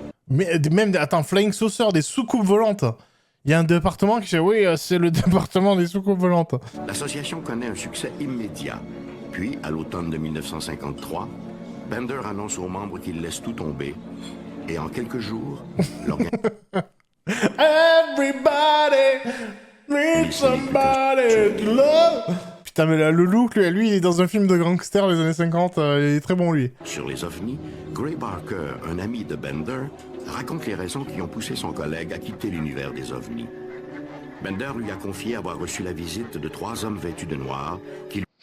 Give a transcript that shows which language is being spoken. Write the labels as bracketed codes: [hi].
[fr] Mais même, attends, Flying Saucer, des soucoupes volantes. Il y a un département qui dit oui, c'est le département des soucoupes volantes. L'association connaît un succès immédiat. Puis, à l'automne de 1953, Bender annonce aux membres qu'il laisse tout tomber. Et en quelques jours, [en] Everybody needs somebody to love. [fr] Putain, mais là, le look, lui, il est dans un film de gangster des années 50. Il est très bon, lui. sur les ovnis, Gray Barker, un ami de Bender, raconte les raisons qui ont poussé son collègue à quitter l'univers des ovnis. Bender lui a confié avoir reçu la visite de 3 hommes vêtus de noir qui